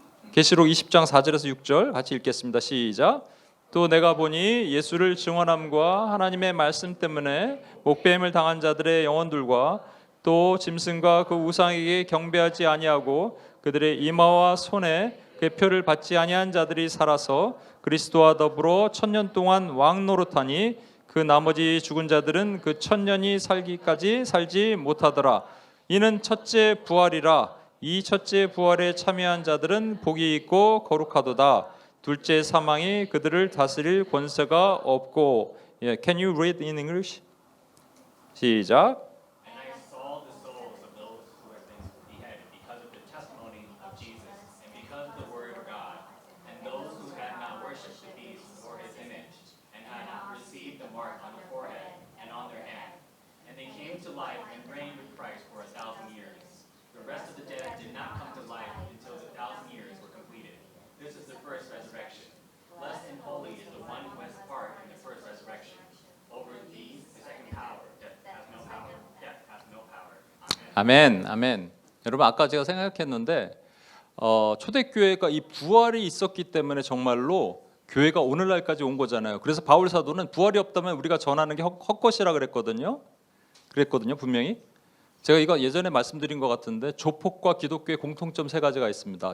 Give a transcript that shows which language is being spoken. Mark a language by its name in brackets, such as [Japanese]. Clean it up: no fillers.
[Korean] 계시록 20장 4절에서 6절 같이 읽겠습니다. 시작. 또 내가 보니 예수를 증언함과 하나님의 말씀 때문에 목배임을 당한 자들의 영혼들과 또 짐승과 그 우상에게 경배하지 아니하고 그들의 이마와 손에 그 표를 받지 아니한 자들이 살아서 그리스도와 더불어 1000년 동안 왕노릇하니 그 나머지 죽은 자들은 그 1000년이 살기까지 살지 못하더라. 이는 첫째 부활이라. 이 첫째 부활에 참여한 자들은 복이 있고 거룩하도다. 둘째 사망이 그들을 다스릴 권세가 없고. [English] Can you read in English? [Korean] 시작. [English] And I saw the souls of those who had been beheaded because of the testimony of Jesus and because of the word of God, and those who had not worshipped the beast or his image, and had not received the mark on the forehead and on their hand. And they came to life and reigned with Christ for 1,000 years. The rest of the dead did not come to life until the 1,000 years were completed. This is the first resurrection. Blessed and holy is the one who has part in the first resurrection. Over these, the second power, death has no power. Death has no power. Amen. [Korean] 아멘, 아멘. 여러분 아까 제가 생각했는데 초대교회가 이 부활이 있었기 때문에 정말로 교회가 오늘날까지 온 거잖아요. 그래서 바울 사도는 부활이 없다면 우리가 전하는 게 헛것이라 그랬거든요. 분명히. 제가 이거 예전에 말씀드린 것 같은데 조폭과 기독교의 공통점 세 가지가 있습니다.